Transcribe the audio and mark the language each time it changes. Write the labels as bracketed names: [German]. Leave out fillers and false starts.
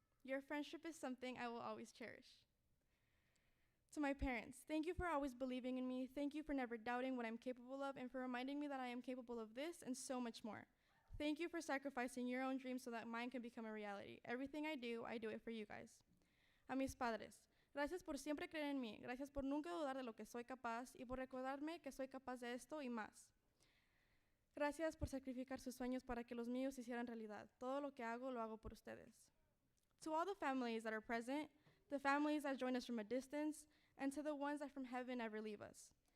[English] Your friendship is something I will always cherish. To my parents, thank you for always believing in me. Thank you for never doubting what I'm capable of and for reminding me that I am capable of this and so much more. Thank you for sacrificing your own dreams so that mine can become a reality. Everything I do it for you guys. [Spanish] A mis padres, gracias por siempre creer en mí. Gracias por nunca dudar de lo que soy capaz y por recordarme que soy capaz de esto y más. Gracias por sacrificar sus sueños para que los míos se hicieran realidad. Todo lo que hago, lo hago por ustedes. [English] To all the families that are present, the families that join us from a distance, and to the ones that from heaven never leave us.